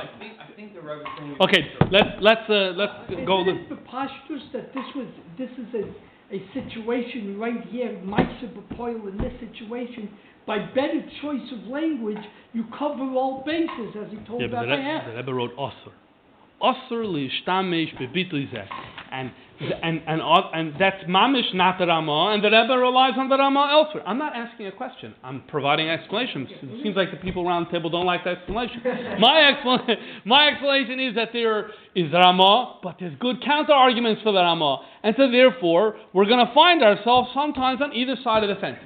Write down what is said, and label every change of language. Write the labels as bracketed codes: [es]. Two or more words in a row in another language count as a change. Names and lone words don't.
[en] I think the Rebbe thing. Okay, let's go. It's preposterous that this is a situation right here, [he] מעשר בפועל, [en] in this situation. By better choice of language, you cover all bases, as he told but the Rebbe wrote Osir. [he] אסור להשתמש בביטוי זה. [en] And that's mamish not the Ramah, and the Rebbe relies on the Ramah elsewhere. I'm not asking a question. I'm providing explanations. It seems like the people around the table don't like the explanation. My explanation is that there is Ramah, but there's good counter arguments for the Ramah, and so therefore we're going to find ourselves sometimes on either side of the fence.